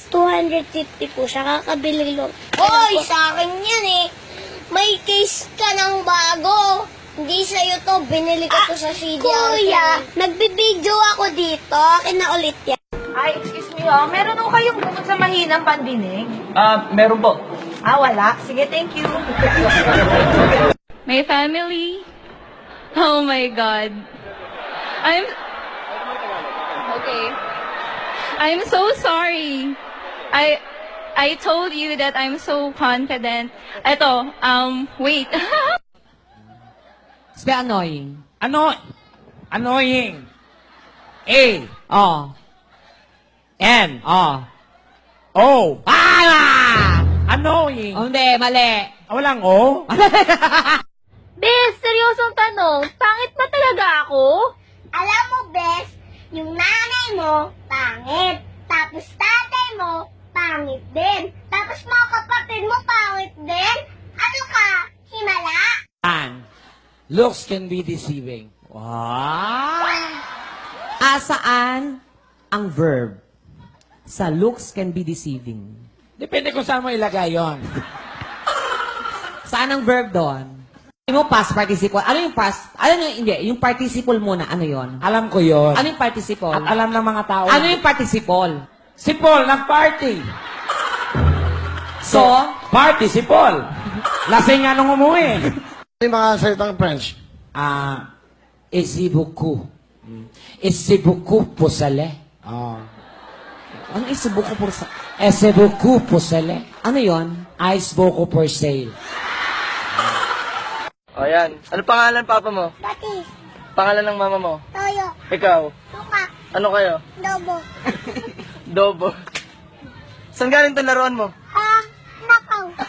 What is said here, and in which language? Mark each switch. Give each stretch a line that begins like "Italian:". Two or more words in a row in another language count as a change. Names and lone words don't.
Filipino: 250 po siya. Kakabili lang. Hoy, sa akin yan eh. May case ka ng bago. Hindi sa'yo to. Binili ko to sa CD. Kuya, nagbibideo ako dito. Akin na ulit yan. Ay,
English: excuse me
Filipino: meron ho kayong bukod sa mahinang pandinig? Meron po. Wala. Sige,
English: thank you. My family. Oh my God. I'm so sorry. I told you that I'm so confident.
Filipino: Eto, wait.
English: It's very annoying. Annoying. A. Oh. N. Oh. O. Ah! Annoying.
Filipino: Oh, hindi, mali. Walang O. Bes, seryosong tanong. Pangit ba talaga ako? Alam mo, Bes, yung nanay mo, pangit. Tapos tatay mo, pangit din. Tapos mga kapatid mo, pangit din. Ano ka? Himala?
English: And looks can be deceiving. Wow.
Filipino: Saan ang verb? Sa
English: looks can be deceiving.
Filipino: Depende kung saan mo ilagay yon. Saan ang verb doon? Hindi mo
English: past participle.
Filipino: Ano yung past? Ano yung, hindi, yung participle muna. Ano yon? Alam ko yon. Ano yung participle? At alam ng mga tao. Ano yung participle? Si Paul, nag-party. So? Party si Paul. Lasing nga nung umuwi. Yung mga salitang French.
French: Isi beaucoup. Isi beaucoup pour cela.
Filipino: Ano isubuko po sa...
French: Isi beaucoup pour cela.
Filipino: Ano yon?
English: Ice beaucoup for sale.
Filipino: O yan. Ano pangalan papa mo? Batis, Pangalan ng mama mo? toyo, Ikaw? tuka, Ano kayo? dobo. Dobo. Saan galing itong laruan mo? Nakaw.